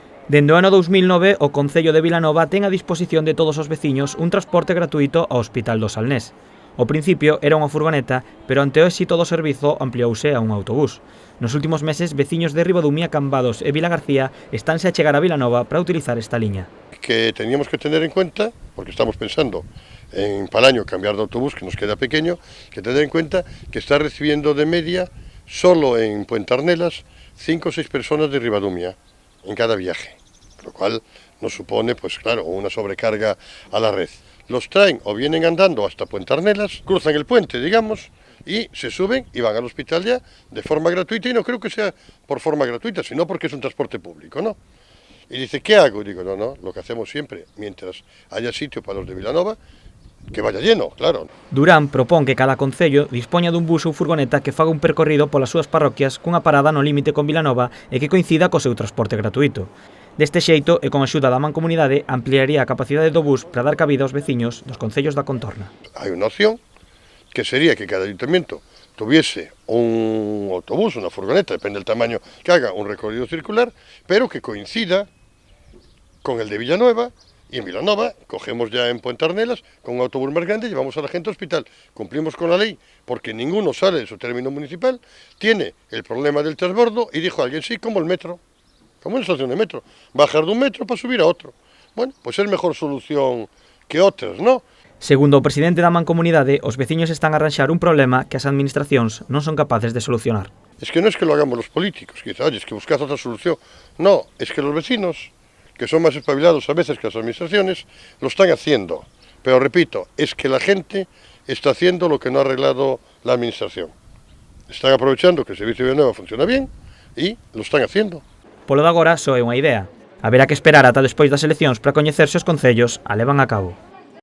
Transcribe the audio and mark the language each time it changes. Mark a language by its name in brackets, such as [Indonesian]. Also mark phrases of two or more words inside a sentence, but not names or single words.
[Galician] Dende o ano 2009, o Concello de Vilanova ten a disposición de todos os veciños un transporte gratuito ao Hospital do Salnés. Ao principio era unha furgoneta, pero ante o éxito do servizo ampliouse a un autobús. Nos últimos meses, veciños de Ribadumia, Cambados e Vilagarcía estánse a chegar a Vilanova para utilizar esta liña. [Spanish] Que teníamos que tener en cuenta, porque estamos pensando en para el año cambiar de autobús, que nos queda pequeño, que tener en cuenta que está recibiendo de media, solo en Puente Arnelas, 5 o 6 personas de Ribadumia en cada viaje, lo cual nos supone, pues claro, una sobrecarga a la red. Los traen o vienen andando hasta Puente Arnelas, cruzan el puente, digamos, y se suben y van al hospital ya de forma gratuita, y no creo que sea por forma gratuita, sino porque es un transporte público, ¿no? Y dice, ¿qué hago? Digo, no, lo que hacemos siempre, mientras haya sitio para los de Vilanova, que vaya lleno, claro. [Galician] Durán propón que cada concello dispoña dun bus ou furgoneta que faga un percorrido polas súas parroquias cunha parada no límite con Vilanova e que coincida co seu transporte gratuito. Deste xeito, e con axuda da Mancomunidade, ampliaría a capacidade do bus para dar cabida aos veciños dos concellos da contorna. Hai unha opción que sería que [Spanish] cada ayuntamiento tuviese un autobús, [Galician] unha furgoneta, [Spanish] depende del tamaño, que haga un recorrido circular, pero que coincida con el de Villanueva. Y en Vilanova cogemos ya en Puente Arnelas con un autobús más grande, llevamos a la gente al hospital. Cumplimos con la ley porque ninguno sale de su término municipal, tiene el problema del transbordo y dijo alguien, sí, como el metro, como una estación de metro, bajar de un metro para subir a otro. Bueno, pues es mejor solución que otras, ¿no? [Galician] Segundo o presidente da Mancomunidade, os veciños están a arranxar un problema que as administracións non son capaces de solucionar. [Spanish] Es que no es que lo hagamos los políticos, que dicen, oye, es que buscad otra solución. No, es que los vecinos, que son más espabilados a veces que las administraciones, lo están haciendo. Pero repito, es que la gente está haciendo lo que no ha arreglado la administración. Están aprovechando que el servicio de Vilanova funciona bien y lo están haciendo. [Galician] Polo de agora só é unha idea. Haberá que esperar ata despois das eleccións para coñecer se os concellos a levan a cabo.